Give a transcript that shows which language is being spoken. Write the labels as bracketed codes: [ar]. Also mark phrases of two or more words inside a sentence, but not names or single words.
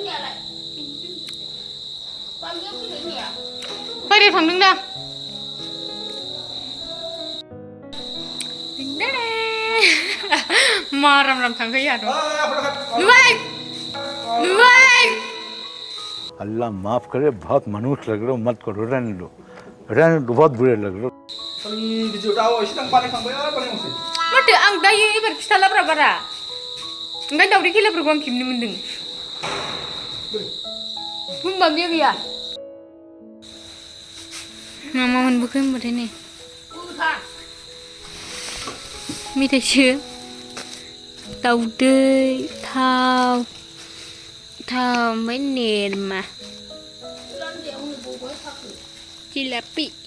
[brx] बायरायाव थांदों दा माराम राम थांखायो आरो नुबाय नुबाय [hi] अल्लाह माफ करे बहुत मनुष्य लग रहे हो मत करो रहने दो बहुत बुरे लग रहे हो [brx] माथो आं दायो एबार खिथालाब्रा बारा ओंखायनो दावदै खेलाफोरखौ आं खेबनो मोन्दों होनबा बे गैया मा मोनबोखो होनबाथाय नै मेथाइसो दावदै थाव ओमफ्राय नेरमा जिलापि